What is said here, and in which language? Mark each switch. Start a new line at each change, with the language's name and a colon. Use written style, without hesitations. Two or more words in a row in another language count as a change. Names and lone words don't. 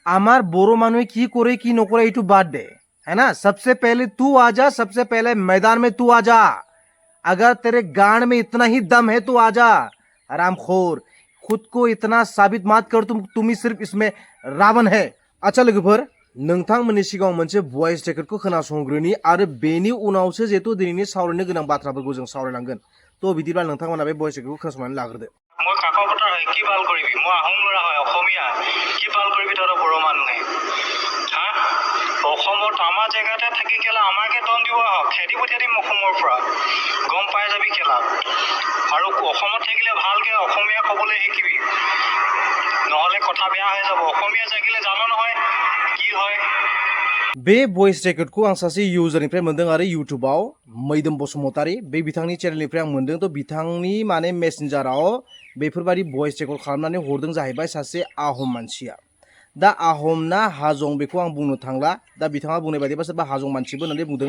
Assamese: আমার বড় মানুষ কি করে কি নকরে একটু বাদ
Hindi: दे है ना। सबसे पहले तू आ जा, सबसे पहले मैदान में तू आ जा। अगर तेरे गांड में इतना ही दम है तो आ जा। हरामखोर, खुद को इतना साबित मत कर तुम ही सिर्फ इसमें रावण है।
Bodo: अच्छा लोगोफोर, नोंथांमोननि सिगाङाव मोनसे भয়েस रेकर्डखौ खोनासंग्रोनि आरो बेनि उनावसो जेतु दिनैनि सावरायनो गोनां बाथ्राफोरखौ जों सावरायलांगोन। तो बिदिब्ला नोंथांमोना बे भয়েस रेकर्डखौ खोनासंनानै लाग्रोदो।
Assamese: মই কাকো পথাৰ হয় কি ভাল কৰিবি, মই আহোম ল'ৰা হয় অসমীয়া, কি ভাল কৰিবি তহঁতৰ বড়ো মানুহে? হা, অসমৰ আমাৰ জেগাতে থাকি কেলা আমাকে দম দিব আহক, খেদি পঠিয়াই দিম অসমৰ পৰা, গম পাই যাবি কেলা। আৰু অসমত থাকিলে ভালকে অসমীয়া ক'বলৈ শিকিবি, নহ'লে কথা বেয়া হৈ যাব। অসমীয়া জাগিলে জানো নহয় কি হয়।
Bodo: बे भয়েस रेकर्डखौ आं सासे इउजारनिफ्राय मोनदों आरो इउटुबाव मैदोम बसुमतारी बे बिथांनि चेनेलनिफ्राय आं मोनदों। तो बिथांनि माने मेसेन्जाराव बेफोरबायदि भয়েस रेकर्ड खालामनानै हरदों जाहैबाय सासे आहम मानसिया। दा आहम ना हाजं बेखौ आं बुंनो थांला, दा बिथाङा बुंनाय बायदिबा सोरबा हाजं मानसिबो होननानै बुंदों।